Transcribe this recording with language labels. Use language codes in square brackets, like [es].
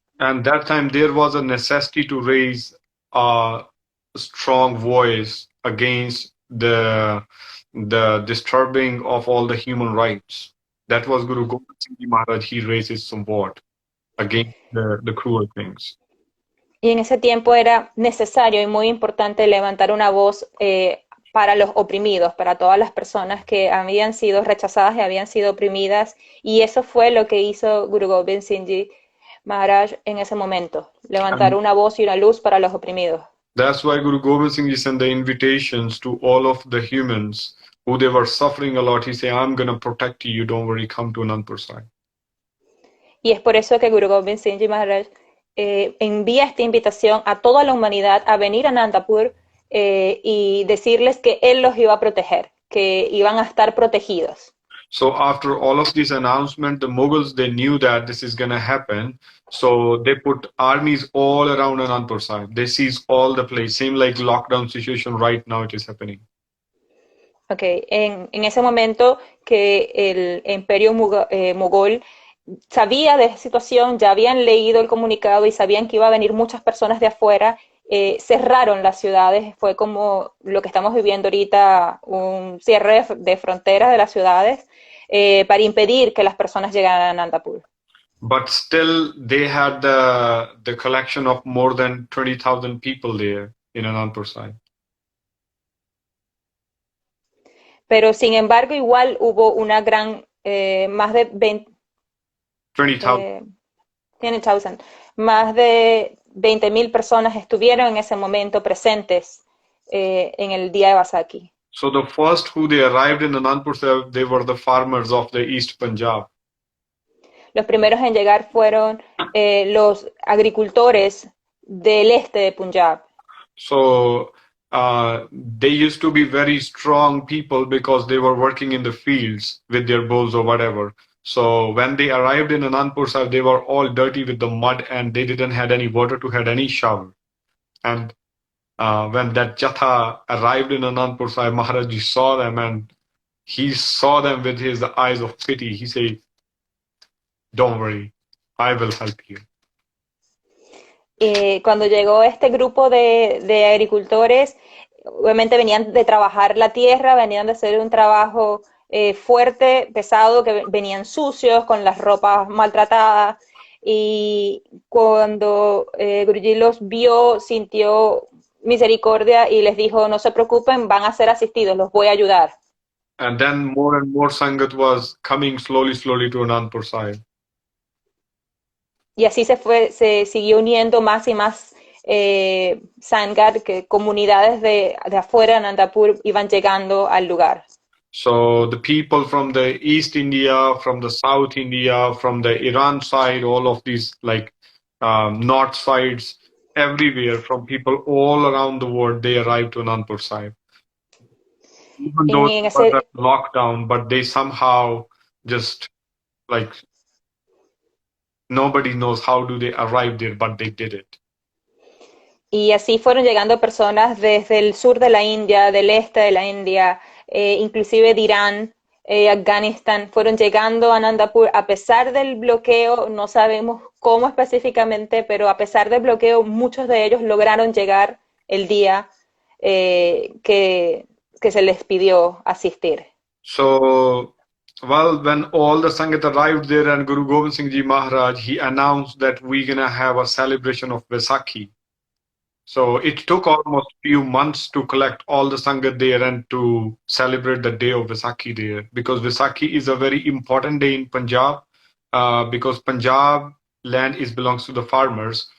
[en] And that time there was a necessity to raise a strong voice against the disturbing of all the human rights. That was Guru Gobind Singh Ji Maharaj. He raises some word against the cruel things. [es] Y en ese tiempo era necesario y muy importante levantar una voz para los oprimidos, para todas las personas que habían sido rechazadas y habían sido oprimidas. Y eso fue lo que hizo Guru Gobind Singh Ji Maharaj en ese momento, levantar una voz y una luz para los oprimidos. [en] That's why Guru Gobind Singh Ji sent the invitations to all of the humans who they were suffering a lot. He said, I'm going to protect you. Don't worry, come to Anandpur Sahib. [es] Y es por eso que Guru Gobind Singh Ji Maharaj envía esta invitación a toda la humanidad a venir a Anandapur y decirles que él los iba a proteger, que iban a estar protegidos. [en] So after all of this announcement, the Mughals, they knew that this is going to happen. So they put armies all around Anandpur Sahib. They seized all the place. Same like lockdown situation right now it is happening. Okay. [es] En ese momento que el imperio mogol sabía de esa situación, ya habían leído el comunicado y sabían que iba a venir muchas personas de afuera, cerraron las ciudades. Fue como lo que estamos viviendo ahorita, un cierre de fronteras de las ciudades para impedir que las personas llegaran a Anandapur. [en] But still, they had the collection of more than 20,000 people there in Anandpur Sahib. [es] Pero sin embargo, igual hubo una gran, más de 20,000, más de 20,000 personas estuvieron en ese momento presentes en el día de Vaisakhi. [en] So the first who they arrived in Anandpur Sahib, they were the farmers of the East Punjab. [es] Los primeros en llegar fueron los agricultores del este de Punjab. [en] So they used to be very strong people because they were working in the fields with their bulls or whatever. So when they arrived in Anandpur Sahib, they were all dirty with the mud and they didn't have any water to have any shower. And when that Jatha arrived in Anandpur Sahib, Maharaj saw them and he saw them with his eyes of pity. He said, don't worry, I will help you. [es] Cuando llegó este grupo de agricultores, obviamente venían de trabajar la tierra, venían de hacer un trabajo fuerte, pesado, que venían sucios, con las ropas maltratadas, y cuando Guruji los vio, sintió misericordia y les dijo, no se preocupen, van a ser asistidos, los voy a ayudar. [en] And then more and more Sangat was coming slowly to Anandpur Sahib. [es] Y así se siguió uniendo más y más Sangat, que comunidades de afuera de Anandapur iban llegando al lugar. [en] So the people from the East India, from the South India, from the Iran side, all of these like north sides, everywhere, from people all around the world, they arrived to Anandpur Sahib. Even though it was a lockdown, but they somehow just like nobody knows how do they arrive there, but they did it. [es] Y así fueron llegando personas desde el sur de la India, del este de la India, inclusive de Irán, Afganistán, fueron llegando a Anandapur a pesar del bloqueo. No sabemos cómo específicamente, pero a pesar del bloqueo, muchos de ellos lograron llegar el día que se les pidió asistir. [en] So, well, when all the Sangat arrived there and Guru Gobind Singh Ji Maharaj, he announced that we're going to have a celebration of Vaisakhi. So it took almost few months to collect all the Sangat there and to celebrate the day of Vaisakhi there, because Vaisakhi is a very important day in Punjab, because Punjab land belongs to the farmers.